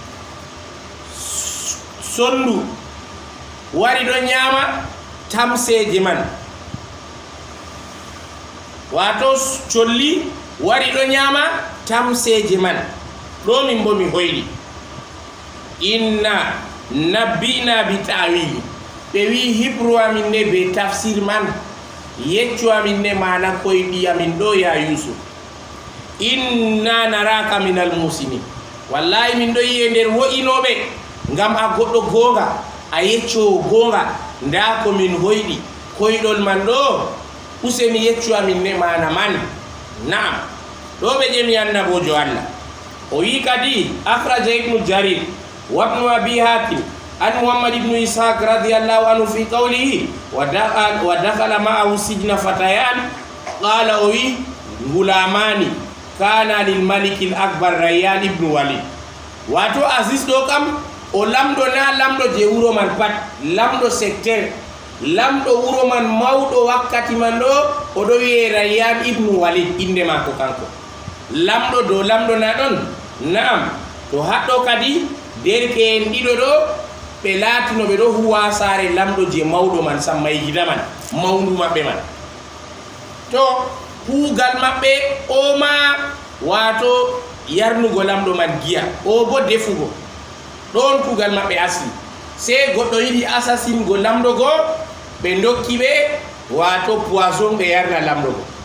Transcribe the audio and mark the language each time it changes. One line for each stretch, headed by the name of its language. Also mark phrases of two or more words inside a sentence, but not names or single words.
Fula: sondu wari do nyama tamseje man wato cholli wari do nyama tamseje man do min bo mi hoydi
Arabic: إنا نبئنا بتأويله
Fula: be wi hibru amin ne be tafsir man yeccu amin ne mana koydi amin do ya yusuf
Arabic: إنا نراك من المحسنين
Fula: wallahi min do yender wo inobe ngam a goddo gonga a yeccu gonga nda ko min hoydi koydol man do useni yeccu amin ne mana man naam do be jemi annabojo Allah o wi kadi
Arabic: أخرج ابن جرير وابن أبي حاتم عن محمد بن إسحاق رضي الله عنه في قوله ودخل معه السجن فتيان قال
Fula: o wi gulamani
Arabic: كانا للملك الأكبر rayyan ibn walid
Fula: wato aziz do kam o lamdo na lamdo je wuro man pat lamdo secteur lamdo wuro man mawdo wakkati man do o do wi rayyan ibn walid inde mako kanko lamdo do lamdo na don naam to haddo kadi derke en dido do be latino be do huwa sare lamdo je mawdo man sammay gida man mawndu mabbe man to kugal mabbe o ma wato yarnugo lamdo man giya o bo defugo don kugal mabbe asli se goddo yidi assassin go lamdo go be ndokki be wato poison be yarna lamdo go